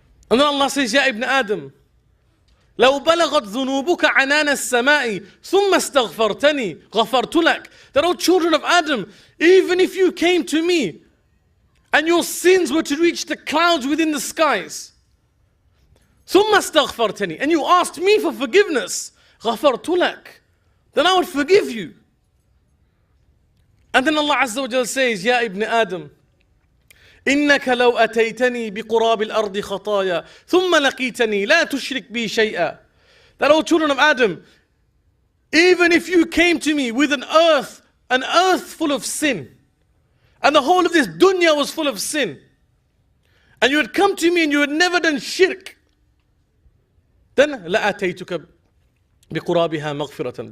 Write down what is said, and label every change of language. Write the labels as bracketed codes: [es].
[en] And then Allah says, Ya ibn Adam, [ar] لو بلغت ذنوبك عنان السماء ثم استغفرتني غفرت لك. [en] That, O children of Adam, even if you came to me and your sins were to reach the clouds within the skies, [ar] ثم استغفرتني, [en] and you asked me for forgiveness, [ar] غفرت لك, [en] then I would forgive you. And then Allah Azza wa Jalla says, Ya ibn Adam, [ar] إنك لو أتيتني بقراب الأرض خطايا ثم لقيتني لا تشرك بي شيئا. [en] That, O children of Adam, even if you came to me with an earth full of sin, and the whole of this dunya was full of sin, and you had come to me and you had never done shirk, then [ar] لأتيتك بقرابها مغفرة.